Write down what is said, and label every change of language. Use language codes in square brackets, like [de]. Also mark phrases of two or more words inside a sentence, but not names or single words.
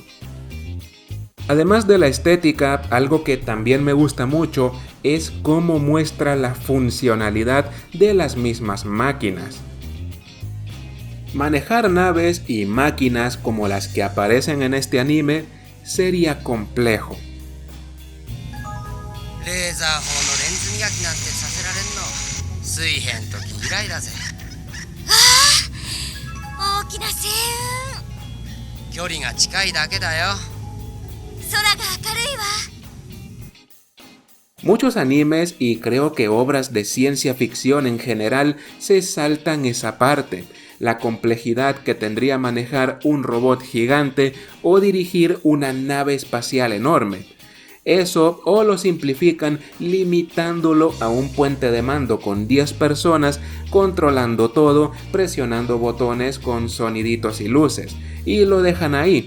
[es] Además de la estética, algo que también me gusta mucho es cómo muestra la funcionalidad de las mismas máquinas. Manejar naves y máquinas como las que aparecen en este anime sería complejo. [ja] レーザー砲のレンズ磨きなんてさせられんの水平ん時以来だぜ。大きな星雲。距離が近いだけだよ。空が明るいわ。 [es] Muchos animes y creo que obras de ciencia ficción en general se saltan esa parte, la complejidad que tendría manejar un robot gigante o dirigir una nave espacial enorme. Eso o lo simplifican limitándolo a un puente de mando con 10 personas controlando todo, presionando botones con soniditos y luces, y lo dejan ahí.